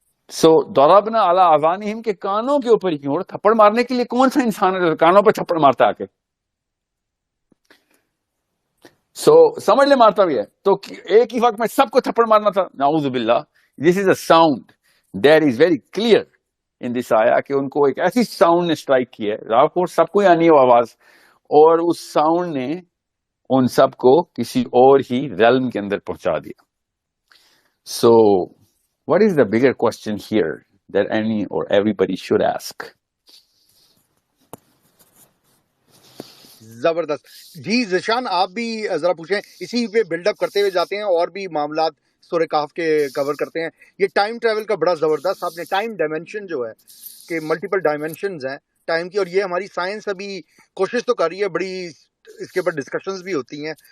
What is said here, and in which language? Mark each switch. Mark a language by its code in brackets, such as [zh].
[ur] سو ضربنا علی اذانہم کے کانوں کے اوپر ہی کیوں، اور تھپڑ مارنے کے لیے کون سا انسان ہے جو کانوں پہ تھپڑ مارتا ہے آ کے؟ سو سمجھ لے مارتا بھی ہے تو ایک ہی وقت میں سب کو تھپڑ مارنا تھا، نعوذ باللہ. [en] this is a sound that is very clear in this آیا [ur] کہ ان کو ایک ایسی ساؤنڈ نے اسٹرائک کی ہے، آپ کو سب کو آنی ہے وہ آواز، اور اس ساؤنڈ نے ان سب کو کسی اور ہی ریلم کے اندر پہنچا دیا. [en] So what is the bigger question here that any or everybody should ask? [ur] زبردست. جی ذیشان آپ بھی ذرا پوچھیں، اسی پہ بلڈ اپ کرتے ہوئے جاتے ہیں اور بھی معاملات سورہ کہف کے کور کرتے ہیں. یہ ٹائم ٹریول کا بڑا زبردست آپ نے ٹائم ڈائمینشن جو ہے کہ ملٹیپل ڈائمینشنز ہیں ٹائم کی، اور یہ ہماری سائنس ابھی کوشش تو کر رہی ہے، بڑی اس کے اوپر ڈسکشنز بھی ہوتی ہیں.